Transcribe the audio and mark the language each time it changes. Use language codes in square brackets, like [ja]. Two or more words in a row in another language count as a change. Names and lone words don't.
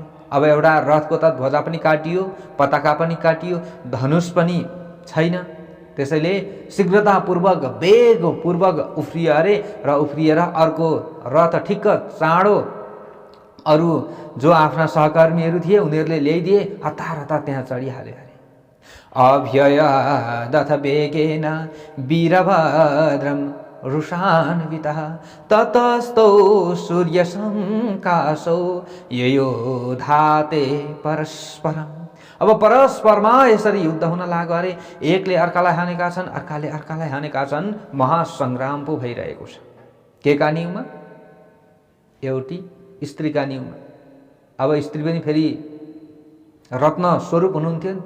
[ne] अब एउटा रथको त ध्वजा पनि काटियो, पताका पनि काटियो, धनुष पनि छैन। त्यसैले शीघ्रतापूर्वक वेगपूर्वक उफ्रियो अरे र उफ्रिएर अर्को रथ ठिक्क चाँडो अरू जो आफ्ना सहकर्मीहरू थिए उनीहरूले ल्याइदिए, हतार हतार त्यहाँ चढिहाल्यो अरे। [sa] अभ्ययादथ वेगेन वीरभद्रं रुषान्वितः ततस्तौ सूर्यसङ्काशौ ययोधाते परस्परम्। [ne] अब परस्परमा यसरी युद्ध हुन लाग्यो अरे। एकले अर्कालाई हानेका छन्, अर्काले अर्कालाई हानेका छन्। महासङ्ग्राम पो भइरहेको छ। के का नियममा? एउटी स्त्रीका नियममा। अब स्त्री पनि फेरि रत्न स्वरूप हुनुहुन्थ्यो नि त।